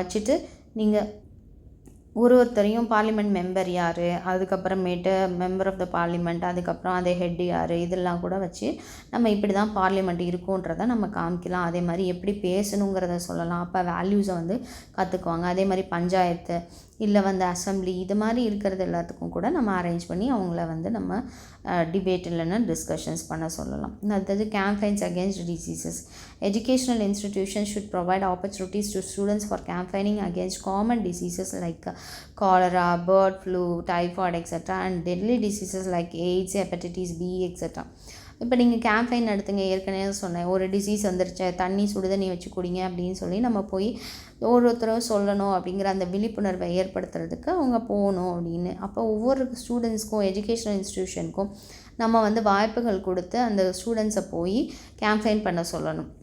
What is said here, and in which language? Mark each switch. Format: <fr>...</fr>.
<ta>வச்சுட்டு நீங்கள் ஒருத்தரையும் பார்லிமெண்ட் மெம்பர் யார், அதுக்கப்புறமேட்டு மெம்பர் ஆஃப் த பார்லிமெண்ட், அதுக்கப்புறம் அதே ஹெட் யார், இதெல்லாம் கூட வச்சு நம்ம இப்படி தான் பார்லிமெண்ட் இருக்குன்றதை நம்ம காமிக்கலாம். அதே மாதிரி எப்படி பேசணுங்கிறத சொல்லலாம். அப்போ வேல்யூஸை வந்து கற்றுக்குவாங்க. அதே மாதிரி பஞ்சாயத்து இல்லை வந்து அசம்பிளி, இது மாதிரி இருக்கிறது எல்லாத்துக்கும் கூட நம்ம அரேஞ்ச் பண்ணி அவங்கள வந்து நம்ம டிபேட் இல்லைன்னா டிஸ்கஷன்ஸ் பண்ண சொல்லலாம்.</ta> <en>அடுத்தது campaigns against diseases. Educational institutions should provide opportunities to students for campaigning against common diseases like cholera, bird flu, typhoid, etc. and deadly diseases like AIDS, hepatitis B, etc.</en> <ta>இப்போ நீங்கள் campaign நடத்துங்க, ஏற்கனவே சொன்னேன், ஒரு disease வந்துருச்சு, தண்ணி சுடுதண்ணி வச்சு குடிங்க அப்படின்னு சொல்லி நம்ம போய் ஒவ்வொருத்தரும் சொல்லணும். அப்படிங்கிற அந்த விழிப்புணர்வை ஏற்படுத்துறதுக்கு அவங்க போகணும் அப்படின்னு. அப்போ ஒவ்வொரு ஸ்டூடெண்ட்ஸ்க்கும், எஜுகேஷனல் இன்ஸ்டிடியூஷனுக்கும் நம்ம வந்து வாய்ப்புகள் கொடுத்து அந்த ஸ்டூடெண்ட்ஸை போய் கேம்பெயின் பண்ண சொல்லணும்.</ta>